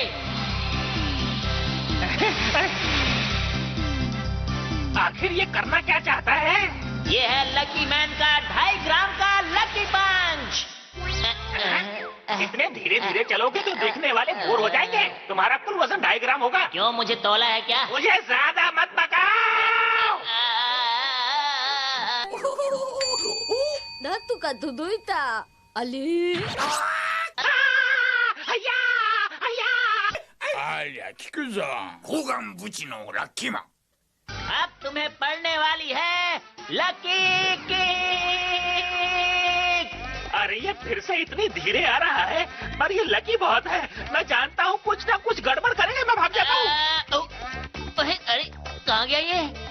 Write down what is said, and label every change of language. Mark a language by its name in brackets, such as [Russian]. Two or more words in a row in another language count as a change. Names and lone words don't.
[Hindi] आखिर ये करना क्या चाहता है? ये है लकी मैन का 2.5 ग्राम का लकी पंच। इतने धीरे धीरे चलोगे तो देखने वाले बोर हो जाएंगे। तुम्हारा कुल वजन 2.5 ग्राम होगा। क्यों, मुझे तौला है क्या? मुझे ज्यादा मत पकाओ। [Japanese] なんとか届いた。あれ？聞くぞ、ホガンブチのラッキーマン。 [Hindi] अब तुम्हें पड़ने वाली है लकी किक। अरे ये फिर से इतनी धीरे आ रहा है, पर ये लकी बहुत है। मैं जानता हूँ कुछ ना कुछ गड़बड़ करेगा। मैं भाग जाता हूँ। अरे कहाँ गया ये?